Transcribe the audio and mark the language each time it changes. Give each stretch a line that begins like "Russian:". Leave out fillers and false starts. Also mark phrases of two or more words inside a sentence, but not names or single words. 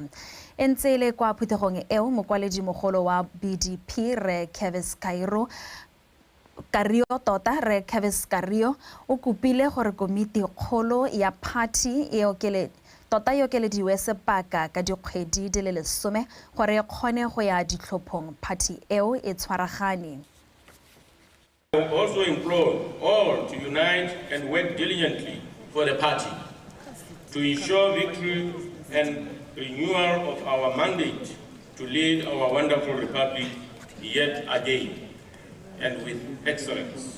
Tswana: Entse le kwa phuthegong eo mokwaledi mogolo wa BDP Re Kevis Kario tota Re Kevis Kario o kopile gore komiti kgolo ya party e okelediwe sebaka ka dikgwedi di le 10 gore e kgone go ya ditlhophong party eo e tshwaragane.
English: I also implore all to unite and work diligently for the party to ensure victory and renewal of our mandate to lead our wonderful republic yet again and with excellence.